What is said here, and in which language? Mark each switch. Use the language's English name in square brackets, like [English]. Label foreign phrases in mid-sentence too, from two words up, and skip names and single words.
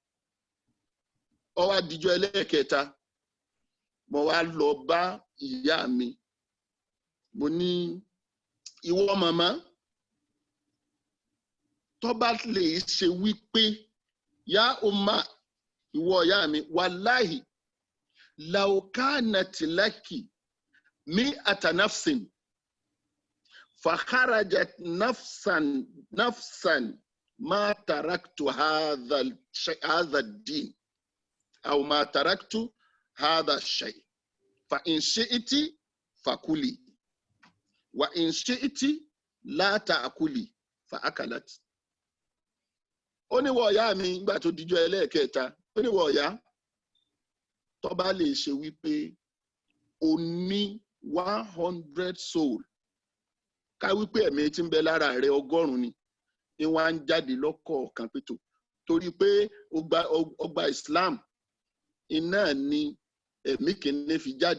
[Yoruba] Ó wá dijọ́ ẹlẹ́ẹ̀kẹta, mo wá lọ bá ìyá mi, mo ní ìwọ màmá, tó bá lè ṣe wípé [Arabic] يا أمه, [Yoruba] ìwọ ìyá [Arabic] mi، والله لو كانت لك مائة نفس فخرجت نفسا ما تركت هذا الدين أو ما تركت هذا الشيء فإن شئت فكلي وإن شئت لا تأكلي فأكلت. [Yoruba] Ó ní wọ ìyá mi nígbà tó dijọ́ ẹlẹ́ẹ̀kẹta, ó ní wọ ìyá, tó bá lè ṣe wípé o ní 100 soul, ká wípé ẹ̀mí tí ń bẹ lára rẹ 100 ni wọ́n á ń jáde lọ́kọ̀ọ̀kan pẹ̀tọ̀, torí pé ọgbà Islam iná ni ẹ̀mí kìíní fi jáde.